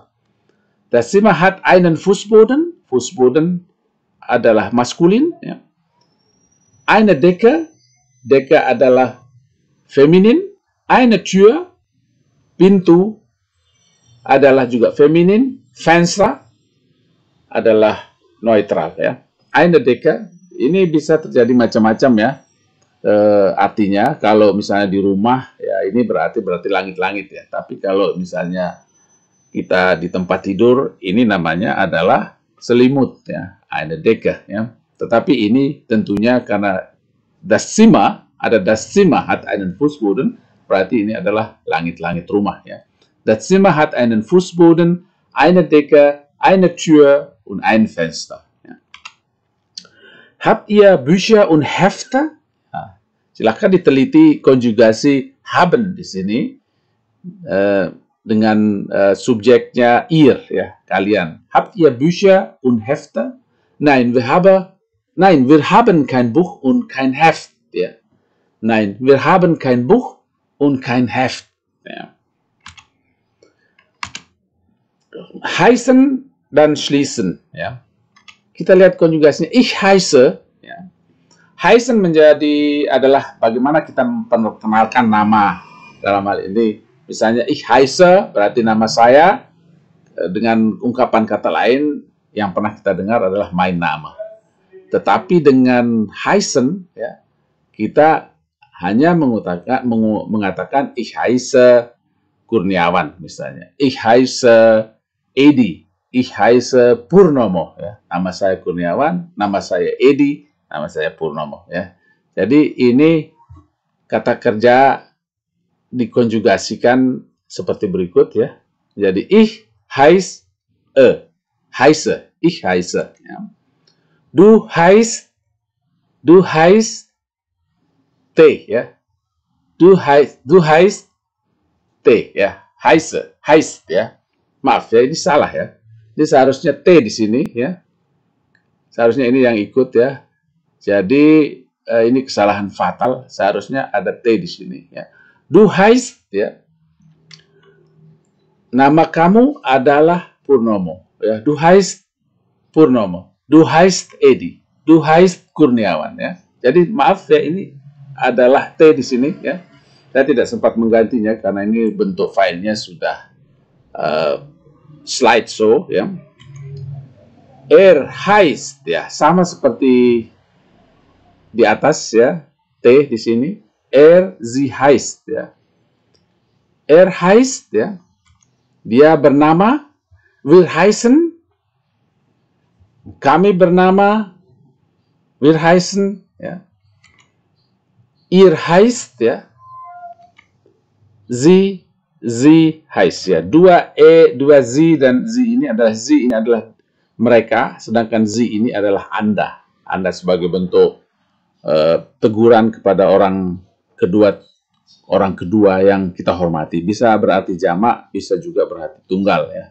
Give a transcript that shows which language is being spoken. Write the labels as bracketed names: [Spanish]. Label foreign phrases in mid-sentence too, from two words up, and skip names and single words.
[German] Das Zimmer hat einen Fußboden. [Indonesian] Fußboden adalah maskulin, ya. [German] Eine Decke, [Indonesian] Decke adalah feminin. [German] Eine Tür, [Indonesian] pintu adalah juga feminin. Fenster adalah neutral, ya. [German] Eine Decke, [Indonesian] ini bisa terjadi macam-macam, ya. Artinya kalau misalnya di rumah, ya, ini berarti langit-langit, ya. Tapi kalau misalnya kita di tempat tidur, ini namanya adalah selimut, ya. [German] Eine Decke, [Indonesian] ya. Tetapi ini tentunya karena [German] das Zimmer, ada das Zimmer hat einen Fußboden, [Indonesian] berarti ini adalah langit-langit rumah ya. [German] Das Zimmer hat einen Fußboden, eine Decke, eine Tür und ein Fenster. Ja. Habt ihr Bücher und Hefte? [Indonesian] Nah, silakan diteliti konjugasi haben di sini dengan subjeknya ihr ya, kalian. [German] Habt ihr Bücher und Hefte? Nein, wir haben kein Buch und kein Heft. Ja. Nein, wir haben kein Buch und kein Heft. Ja. Heißen dan schließen. Ya. [Indonesian] Kita lihat konjugasinya. [German] Ich heiße. Ya. [Indonesian] Heißen adalah bagaimana kita memperkenalkan nama. Dalam hal ini, misalnya [German] ich heiße [Indonesian] berarti nama saya. Dengan ungkapan kata lain yang pernah kita dengar adalah [German] mein Name. [Indonesian] Tetapi dengan heißen, ya, kita hanya mengatakan [German] ich heiße [Indonesian] Kurniawan misalnya. [German] Ich heiße Edi. Ich heiße Purnomo. Ya. [Indonesian] Nama saya Kurniawan, nama saya Edi, nama saya Purnomo. Ya. Jadi ini kata kerja dikonjugasikan seperti berikut ya. [German] Jadi ich heiße, ich heiße. Ya. Du heißt T ya. Du heißt T ya. [Indonesian] Heißt ya. Maaf ya, ini salah ya. Ini seharusnya T di sini ya. Seharusnya ini yang ikut ya. Jadi ini kesalahan fatal. Seharusnya ada T di sini ya. [German] Du heißt ya. [Indonesian] Nama kamu adalah Purnomo ya. [German] Du heißt Purnomo. Du heißt Edi. Du heißt Kurniawan ya. [Indonesian] Jadi maaf ya, ini adalah T di sini ya. Saya tidak sempat menggantinya karena ini bentuk filenya sudah slideshow ya. Heißt ya, sama seperti di atas ya, T di sini. [German] Sie heißt ya. Heißt ya. [Indonesian] Dia bernama. [German] Wir heißen. [Indonesian] Kami bernama. [German] Wir heißen ya. Ihr heißt ya. Sie heißt ya. [Indonesian] Dua sie dan sie ini adalah mereka, sedangkan sie ini adalah Anda. Anda sebagai bentuk teguran kepada orang kedua yang kita hormati. Bisa berarti jamak, bisa juga berarti tunggal ya.